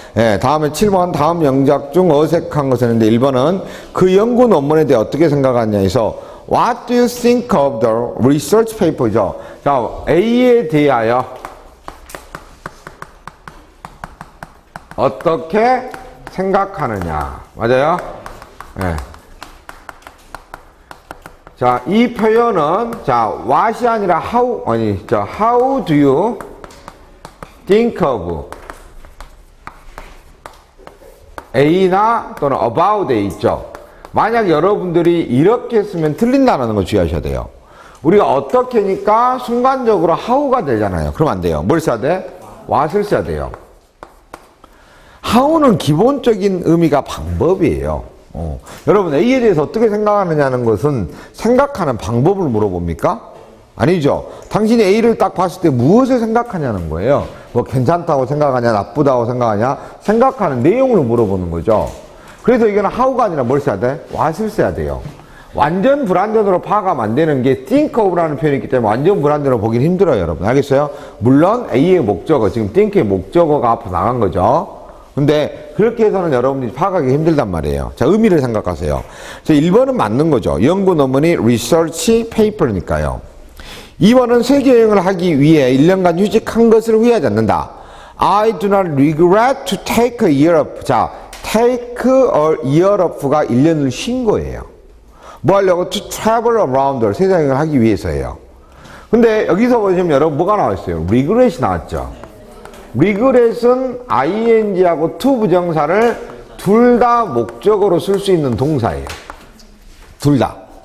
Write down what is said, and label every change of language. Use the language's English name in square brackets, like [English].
[Korean] 예, 다음에 7번 다음 영작 중 어색한 것은 있는데 1번은 그 연구 논문에 대해 어떻게 생각하느냐 해서 [English] What do you think of the research paper [Korean] 죠. 자, A에 대하여 어떻게 생각하느냐. 맞아요? 네. 자, 이 표현은, 자, what이 아니라 how, [English] how do you think of A [Korean] 나 또는 about A 있죠. 만약 여러분들이 이렇게 쓰면 틀린다는 거 주의하셔야 돼요. 우리가 어떻게니까 순간적으로 how가 되잖아요. 그럼 안 돼요. 뭘 써야 돼? what을 써야 돼요. how는 기본적인 의미가 방법이에요. 여러분 A에 대해서 어떻게 생각하느냐는 것은 생각하는 방법을 물어봅니까? 아니죠. 당신이 A를 딱 봤을 때 무엇을 생각하냐는 거예요. 뭐 괜찮다고 생각하냐 나쁘다고 생각하냐 생각하는 내용을 물어보는 거죠. 그래서 이거는 how가 아니라 뭘 써야 돼? what을 써야 돼요. 완전 불완전으로 파악하면 안 되는 게 think of라는 표현이 있기 때문에 완전 불완전으로 보긴 힘들어요, 여러분. 알겠어요? 물론 A의 목적어, 지금 think의 목적어가 앞으로 나간 거죠. 근데 그렇게 해서는 여러분들이 파악하기 힘들단 말이에요. 자, 의미를 생각하세요. 자, 1번은 맞는 거죠. 연구 논문이 research paper니까요. 2번은 세계 여행을 하기 위해 1년간 휴직한 것을 후회하지 않는다. [English] I do not regret to take a year off. [Korean] 자, take a year off가 1년을 쉰 거예요. 뭐 하려고? [English] To travel around the [Korean] 세계 여행을 하기 위해서예요. 근데 여기서 보시면 여러분 뭐가 나와 있어요? regret이 나왔죠. regret은 ing하고 to 부정사를 둘 다 목적어로 쓸 수 있는 동사예요. 둘 다.